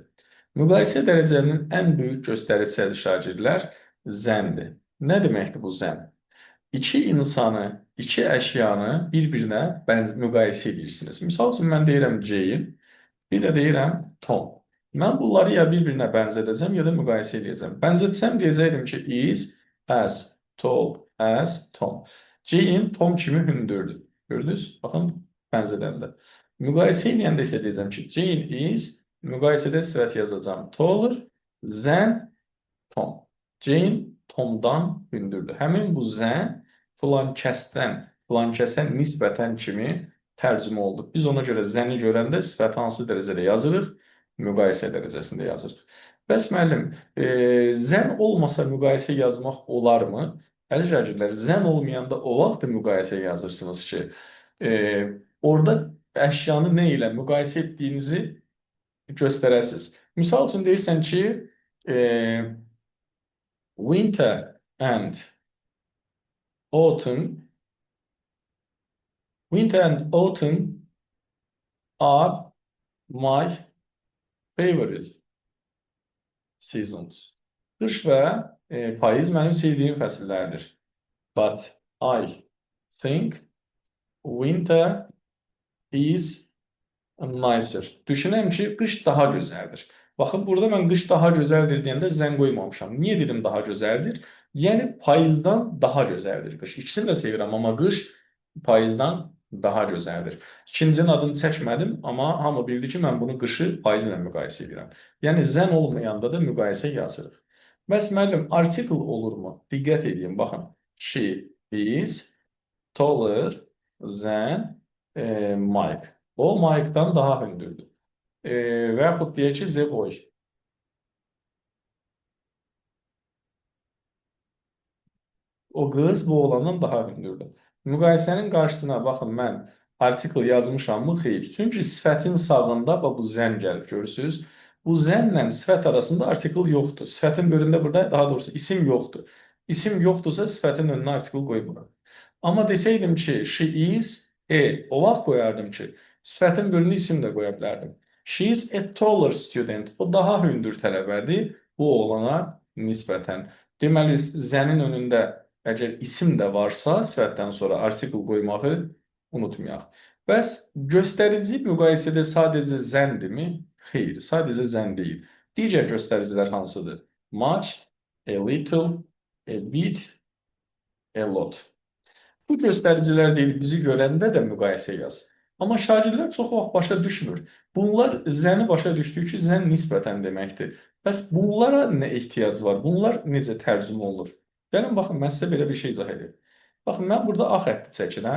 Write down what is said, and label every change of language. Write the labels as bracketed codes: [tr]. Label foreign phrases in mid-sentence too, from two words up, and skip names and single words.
[az] Müqayisə dərəcələrinin ən böyük göstəricisi şagirdlər zəndir. Nə deməkdir bu zən? İki insanı, iki əşyanı bir-birinə müqayisə edirsiniz. Misal üçün, mən deyirəm Jane, bir də deyirəm Tom. Mən bunları ya bir-birinə bənzədəcəm, ya da müqayisə edəcəm. Bənzətsəm deyəcəkdim ki, [en] is as tall as Tom. [az] Jane Tom kimi hündürdür. Gördünüz? Baxın, bənzədəndə. Müqayisə edəndə isə deyəcəm ki, [en] Jane is, [az] müqayisədə sifət yazacağım, [en] taller than Tom. [az] Jane Tomdan hündürdür. Həmin bu zən filan kəsdən, filan kəsə nisbətən kimi tərcümə oldu. Biz ona görə zəni görəndə sifəti hansı dərəcədə yazırıq? Müqayisə dərəcəsində yazırıq. Bəs müəllim, zən olmasa müqayisə yazmaq olarmı? Əziz şagirdlər, zən olmayanda o vaxt müqayisə yazırsınız ki, orada əşyanı nə ilə müqayisə etdiyinizi göstərəsiniz. Misal üçün deyirsən ki, [en] winter and autumn are my favorite seasons. [az] Qış və payız mənim sevdiyim fəsillərdir. [en] But I think winter is nicer. [az] Düşünəm ki, qış daha gözəldir. Baxın, burada mən qış daha gözəldir deyəndə zən qoymamışam. Niyə dedim daha gözəldir? Yəni, payızdan daha gözəldir qış. İkisini də sevirəm, amma qış payızdan daha gözəldir. İkincinin adını çəkmədim, amma hamı bildi ki, mən bunu qışı payız ilə müqayisə edirəm. Yəni, zən olmayanda da müqayisə yazırıq. Bəs müəllim, artikel olurmu? Diqqət edin, baxın. [en] She is taller than Mike. [az] O, Mike'dan daha hündürdür. Və yaxud deyək ki, [en] the boy. [az] O qız bu oğlandan daha hündürdür. Müqayisənin qarşısına baxın, mən artikel yazmışammı? Xeyr. Çünki sifətin sağında bu zən gəlib, görürsünüz. Bu zənlə sifət arasında artikel yoxdur. Sifətin bölündə burada, daha doğrusu isim yoxdur. İsim yoxdursa sifətin önünə artikel qoymuram. Amma desəydim ki, [en] she is, [az] o vaxt qoyardım ki, sifətin bölünü isim də qoya bilərdim. [en] She is a taller student. [az] O daha hündür tələbədir bu oğlana nisbətən. Deməli, zənin önündə əgər isim də varsa, sifətdən sonra artikel qoymağı unutmayaq. Bəs göstərici müqayisədə sadəcə zəndirmi? Xeyr, sadəcə zən deyil. Digər göstəricilər hansıdır? [en] Much, a little, a bit, a lot. [az] Bu göstəricilər deyil, bizi görəndə də müqayisə yaz. Amma şagirdlər çox vaxt başa düşmür. Bunlar zəni başa düşdük ki, zən nisbətən deməkdir. Bəs bunlara nə ehtiyac var? Bunlar necə tərcümə olunur? Gəlin, baxın, mən sizə belə bir şey izah edeyim. Baxın, mən burada A xətti çəkirəm.